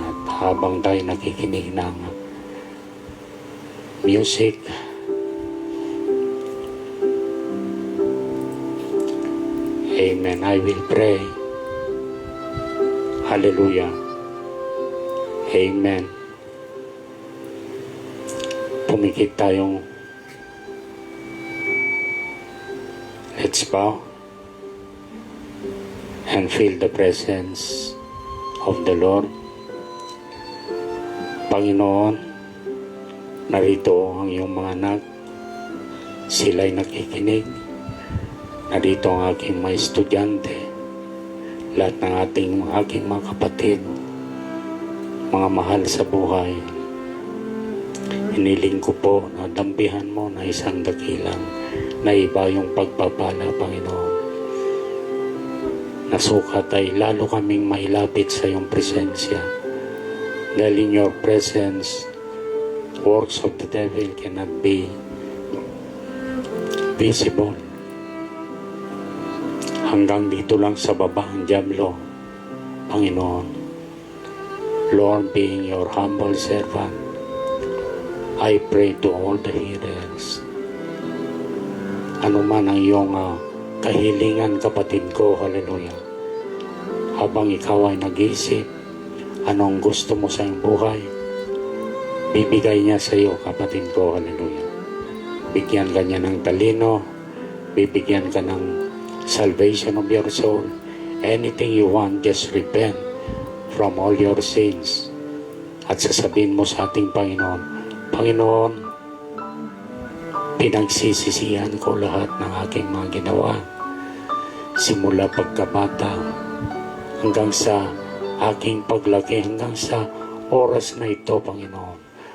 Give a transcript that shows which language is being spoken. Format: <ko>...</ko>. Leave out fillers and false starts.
<tl>At habang tayo nakikinig ng music, amen,</tl> <en>I will pray.</en> <tl>Hallelujah. Amen. Pumikit tayong</tl> <en>let's bow and feel the presence of the Lord.</en> <tl>Panginoon, narito ang iyong mga anak. Sila'y nakikinig. Narito ang aking mga estudyante. Lahat ng aking mga kapatid, mga mahal sa buhay. Hiniling ko po na dampihan mo na isang dakilang na iba yung pagpapala, Panginoon. Nasukat ay lalo kaming mailapit sa iyong presensya.</tl> <en>Dahil in your presence, works of the devil cannot be visible.</en> <tl>Hanggang dito lang sa baba ang diablo, Panginoon.</tl> <en>Lord, being your humble servant, I pray to all the hearers.</en> <tl>Ano man ang iyong kahilingan, kapatid ko, hallelujah. Habang ikaw ay nag-iisip, anong gusto mo sa iyong buhay, bibigay niya sa iyo, kapatid ko, hallelujah. Bigyan ka niya ng talino, bibigyan ka ng</tl> <en>salvation of your soul. Anything you want, just repent from all your sins.</en> <tl>At sasabihin mo sa ating Panginoon, Panginoon, pinagsisisihan ko lahat ng aking mga ginawa. Simula pagkabata hanggang sa aking paglaki, hanggang sa oras na ito, Panginoon.</tl>